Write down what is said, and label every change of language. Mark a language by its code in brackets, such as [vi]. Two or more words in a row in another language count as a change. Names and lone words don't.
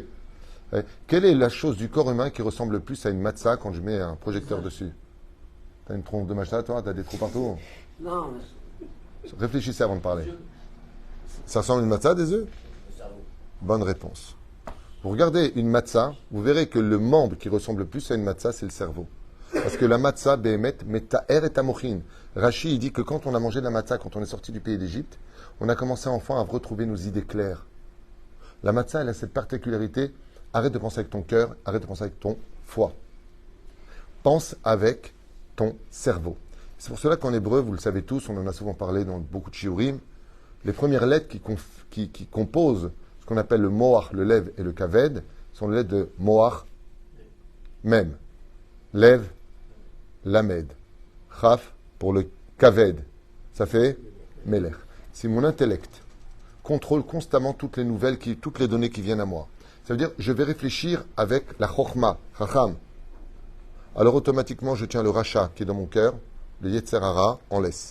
[fr] Quelle est la chose du corps humain qui ressemble le plus à une matzah quand je mets un projecteur dessus? T'as une tronche de matzah toi? T'as des trous partout? Non, Réfléchissez avant de parler. Ça ressemble à une matzah, des œufs? Bonne réponse. Vous regardez une matzah, vous verrez que le membre qui ressemble le plus à une matzah, c'est le cerveau. Parce que la matzah, behemet, [he] מטהר את המוחין. [fr] Rashi, il dit que quand on a mangé de la matzah, quand on est sorti du pays d'Égypte, on a commencé enfin à retrouver nos idées claires. La matzah, elle a cette particularité, arrête de penser avec ton cœur, arrête de penser avec ton foie. Pense avec ton cerveau. C'est pour cela qu'en hébreu, vous le savez tous, on en a souvent parlé dans beaucoup de shiurim, les premières lettres qui composent ce qu'on appelle le moach, le lev et le kaved, sont les lettres de moach, même. Lev, lamed. Chaf pour le kaved. Ça fait melech. Si mon intellect contrôle constamment toutes les nouvelles, toutes les données qui viennent à moi, ça veut dire je vais réfléchir avec la chokhma, chacham. Alors automatiquement, je tiens le racha qui est dans mon cœur, le [he] יצר הרע [fr] en laisse.